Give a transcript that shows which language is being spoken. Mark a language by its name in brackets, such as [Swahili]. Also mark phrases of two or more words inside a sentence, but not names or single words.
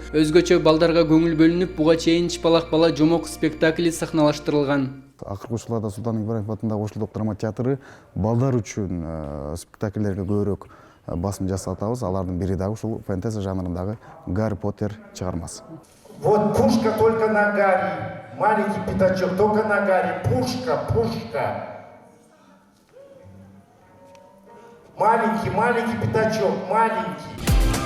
[Kyrgyz] Өзгөчө балдарга көңүл бөлүнүп, буга чейин Чыпалак бала жомок спектакли сахналаштырылган. Акыркы учурларда Султан Ибраев атындагы Ош улуттук драма театры балдар үчүн спектакльлерге көбүрөөк басым жасатабыз. Алардын бири дагы ушул фэнтези жанрындагы Гарри Поттер чыгармасы. [Russian] Вот пушка только на Гарри, маленький пятачок только на Гарри, пушка, пушка. Маленький пятачок, маленький.